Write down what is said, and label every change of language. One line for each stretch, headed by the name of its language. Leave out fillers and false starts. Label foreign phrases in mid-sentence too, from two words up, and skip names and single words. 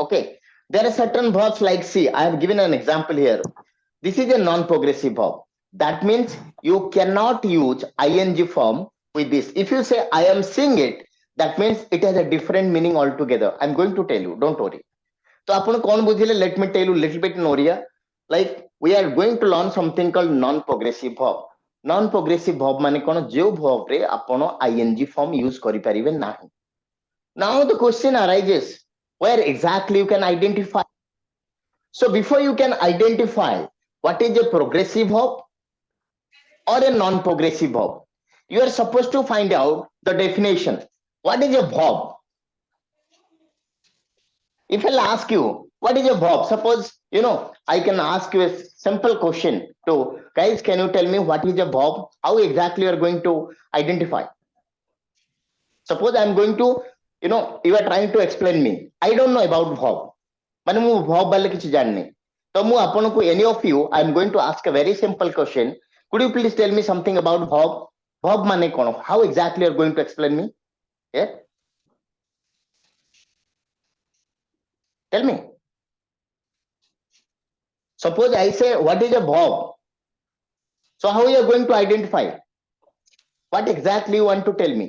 English: Okay, there are certain verbs like, see, I have given an example here. This is a non-progressive verb. That means you cannot use ing form with this. If you say I am seeing it, that means it has a different meaning altogether. I'm going to tell you, don't worry.
Odia: So ଆପଣ କଣ ବୁଝିଲେ?
English: Let me tell you a little bit in Oriya. Like we are going to learn something called non-progressive verb. Non-progressive verb
Odia: ମାନେ କଣ? ଯେଉଁ verb ରେ ଆପଣ
English: ing form use
Odia: କରିପାରିବେ ନାହିଁ.
English: Now the question arises, where exactly you can identify. So before you can identify what is a progressive verb or a non-progressive verb, you are supposed to find out the definition. What is a verb? If I'll ask you, what is a verb? Suppose, I can ask you a simple question to guys, can you tell me what is a verb? How exactly you are going to identify? Suppose I'm going to, you are trying to explain me. I don't know about verb.
Odia: ମାନେ ମୁଁ verb ବାଲେ କିଛି ଜାଣିନି. ତ ମୁଁ ଆପଣଙ୍କୁ
English: any of you, I'm going to ask a very simple question. Could you please tell me something about verb?
Odia: Verb ମାନେ କଣ?
English: How exactly you are going to explain me? Yeah? Tell me. Suppose I say, what is a verb? So how you are going to identify? What exactly you want to tell me?